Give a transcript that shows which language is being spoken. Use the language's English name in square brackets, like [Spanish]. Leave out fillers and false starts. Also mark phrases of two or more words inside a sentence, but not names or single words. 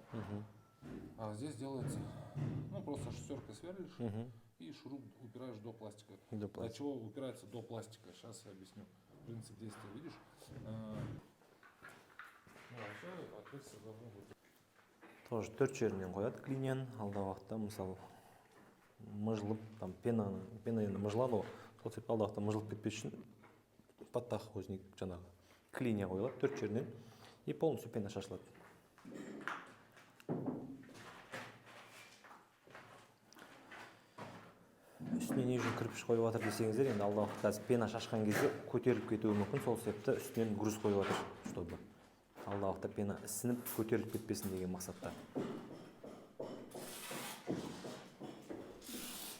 [Russian] А здесь делается, ну, просто шестеркой сверлишь и шуруп упираешь до пластика. До чего упирается до пластика? Сейчас я объясню. Принцип действия, видишь? Ну, вообще отверстие должно быть. [Kazakh] Тоже 4 жерінен қояды клинияны, алдағы уақытта мысалы мыжылып, [Russian] там пена [Kazakh] енді мыжылады ғой, сол себепті алдағы уақытта мыжылып кетпес үшін подтахозник жаңағы клиния қойылады 4 жерінен [Russian] и полностью [Kazakh] пена шашылады. Үстіне не үшін кірпіш қойып жатыр десеңіздер, енді алдағы уақытта қазір пена шашқан кезде көтеріліп кетуі мүмкін, сол себепті үстінен груз қойып жатыр, чтобы алдағы уақытта пена ісініп көтеріліп кетпесін деген мақсатта.